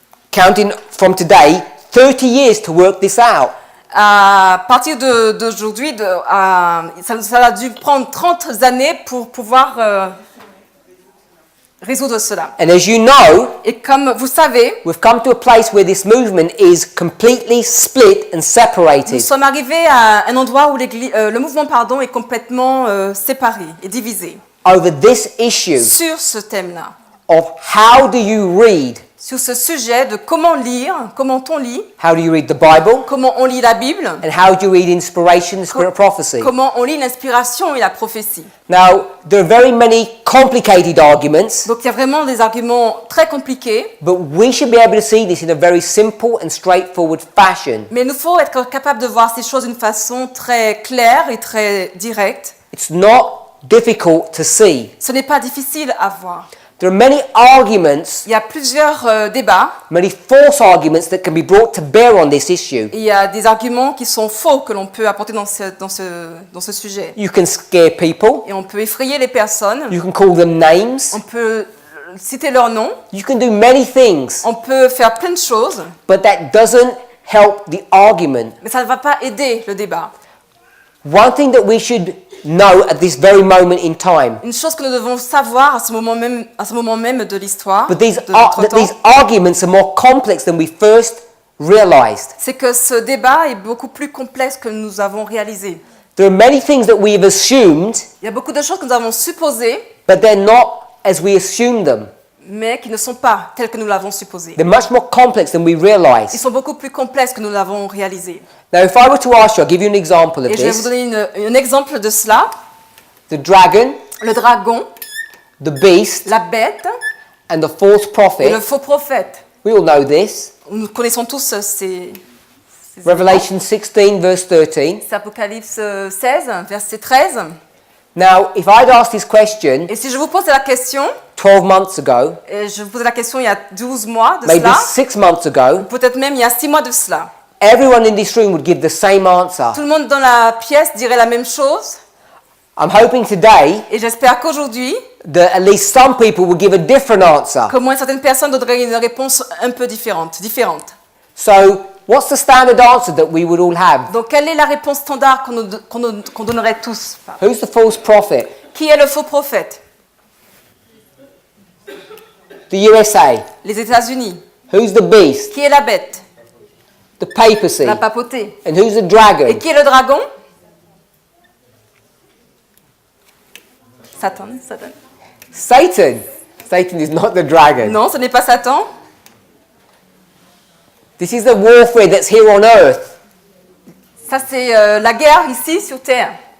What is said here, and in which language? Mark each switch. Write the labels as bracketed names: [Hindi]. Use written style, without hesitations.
[English] counting from today, 30 years to work this out. [French] à partir d'aujourd'hui, ça a dû prendre 30 années pour pouvoir résoudre cela. [English] And as you know, [French] Et comme vous savez, [English] we've come to a place where this movement is completely split and [French] nous [English] separated. [French] sommes arrivés à un endroit où le mouvement est complètement séparé et divisé [English] Over this issue [French] sur ce thème-là, [English] of how do you read? [French] sur ce sujet de comment lire, comment on lit, [English] How do you read the Bible? [French] comment on lit la Bible, [English] And how do you read inspiration and spirit of prophecy? [French] comment on lit l'inspiration et la prophétie. [English] Now, there are very many complicated arguments, [French] Donc il y a vraiment des arguments très compliqués, [English] but we should be able to see this in a very simple and straightforward fashion. [French] mais il nous faut être capable de voir ces choses d'une façon très claire et très directe. [English] It's not difficult to see. [French] Ce n'est pas difficile à voir. [English] There are many arguments, [French] Il y a plusieurs débats. [English] many false arguments that can be brought to bear on this issue. [French] Et il y a des arguments qui sont faux que l'on peut apporter dans ce sujet. [English] You can scare people, [French] Et on peut effrayer les personnes. [English] you can call them names, [French] On peut citer leurs noms. [English] you can do many things, [French] On peut faire plein de choses. [English] but that doesn't help the argument. [French] Mais ça ne va pas aider le débat. [English] One thing that we should know at this very moment in time, [French] Une chose que nous devons savoir à ce moment même de l'histoire, [English] but these, [French] de notre [English] that [French] temps, [English] these arguments are more complex than we first realized. [French] c'est que ce débat est beaucoup plus complexe que nous avons réalisé. [English] There are many things that we have assumed, [French] Il y a beaucoup de choses que nous avons supposées, [English] but they're not as we assumed them. [French] mais qui ne sont pas telles que nous l'avons supposé. [English] They're much more complex than we [French] Ils [English] realize. [French] sont beaucoup plus complexes que nous l'avons réalisé. [English] Now, if I were to ask you, I'll give you an example of [French] Et je vais vous [English] this. [French] donner un exemple de cela. [English] The dragon, [French] Le dragon, [English] the beast, [French] la bête [English] and the false [French] et le [English] prophet. [French] faux prophète. [English] We all know this. [French] Nous connaissons tous ces [English] Revelation 16, verse 13. [French] C'est Apocalypse 16, verset 13. [English] Now, if I'd asked this question [French] Et si je vous pose la question, [English] 12 months ago, [French] et je vous posais la question il y a 12 mois de [English] maybe [French] cela, [English] 6 months ago, [French] peut-être même il y a 6 mois de cela, [English] everyone in this room would give the same answer. [French] tout le monde dans la pièce dirait la même chose. [English] I'm hoping today [French] Et j'espère qu'aujourd'hui, [English] that at least some people will give a different answer. [French] qu'au moins certaines personnes donneraient une réponse un peu différente. [English] So, what's the standard answer that we would all have? [French] Donc quelle est la réponse standard qu'on donnerait tous? [English] Who's the false prophet? [French] Qui est le faux prophète? [English] The USA. [French] Les États-Unis. [English] Who's the beast? [French] Qui est la bête? [English] The papacy. [French] La papauté. [English] And who's the [French] Et [English] dragon? [French] qui est le dragon? [English] Satan. Satan. Satan is not the dragon. [French] Non, ce n'est pas Satan. [English] This is the warfare that's here on earth. [French] Ça, c'est la guerre ici sur Terre.